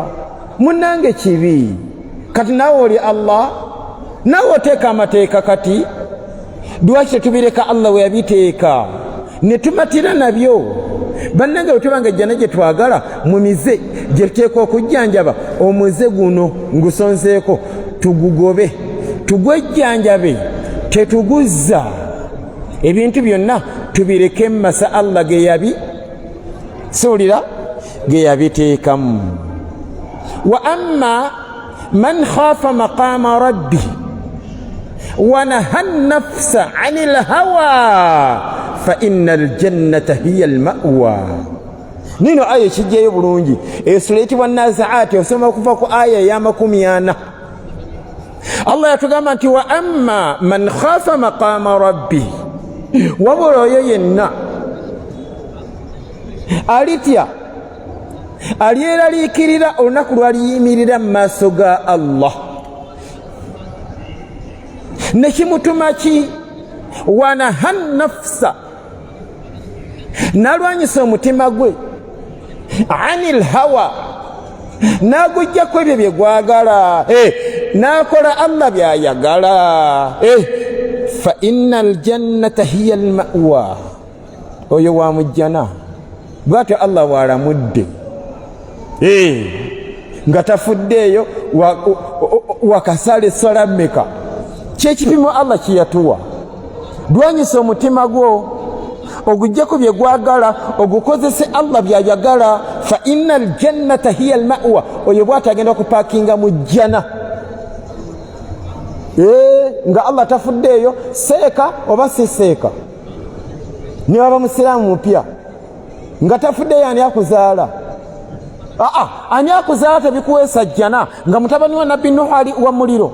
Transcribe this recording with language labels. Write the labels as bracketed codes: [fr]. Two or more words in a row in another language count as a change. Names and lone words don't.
[lg] Munnange kibi kati naawe oli Allah naawe oteeka amateeka kati lwaki tetubireka Allah we yabiteeka ne tumatira nabyo? Bannange bwe tubanga ejjana gye twagala mu mize gye tuteeka okujjanjaba, omuze guno ngusonzeeko tugugobe tugwejjanjabe, tetuguzza. Ebintu byonna tubireke mu masa Allah ge yabi suulira ge yabiteekamu. [ar] وأما من خاف مقام ربه ونهى النفس عن الهوى فإن الجنة هي المأوى. [lg] Nino aya ekijjayo bulungi esula eyitibwa Nazi'aati, osoma okuva ku aya ya 40. Allah yatugamba nti [ar] وأما من خاف مقام ربه, [lg] wabula oyo yenna alitya alyeraliikirira olunaku lwaliyimirira mu maaso ga Allah, ne kimutuma ki? [ar] ونهى النفس, [lg] nalwanyisa omutima gwe, [ar] عن الهوى, [lg] nagujjako ebyo bye gwagala, nakola Allah byayagala. [ar] فإن الجنة هي المأوى, [lg] oyo wa mujjana bwatyo Allah bw'alamudde nga tafuddeeyo wakasale salameka. Kyekipimo Allah kiyatuwa. Dwanyisa omutima gwo ogujjako bye gwagala, ogukozese Allah byayagala. [ar] فإن الجنة هي المأوى, [lg] oyo bw'ati agenda kupaakinga mu jjana nga Allah tafuddeeyo. Seeka oba si seeka, ne waba musiraamu mupya nga tafuddeeyo, ani akuzaala? Ani akuzaala tebikuweesa jjana nga mutabani wa nabbi Nuhu ali wa muliro?